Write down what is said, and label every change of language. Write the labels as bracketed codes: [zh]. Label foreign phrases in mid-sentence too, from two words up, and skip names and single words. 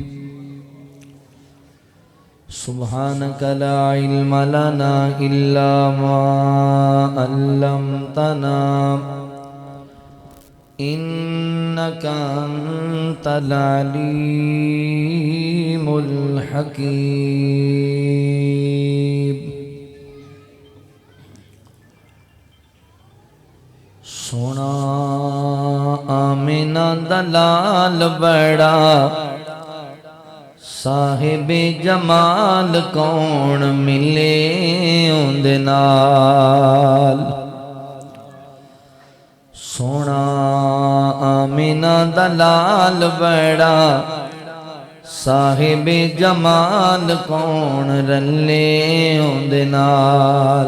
[ar] سبحانك لا علم لنا إلا ما علمتنا إنك أنت العليم الحكيم. [pa] سونا آمنہ دلال بڑا صاحب جمال کون ملے اندے نال. سونا آمنہ دلال بڑا صاحب جمال کون رلے اندے نال.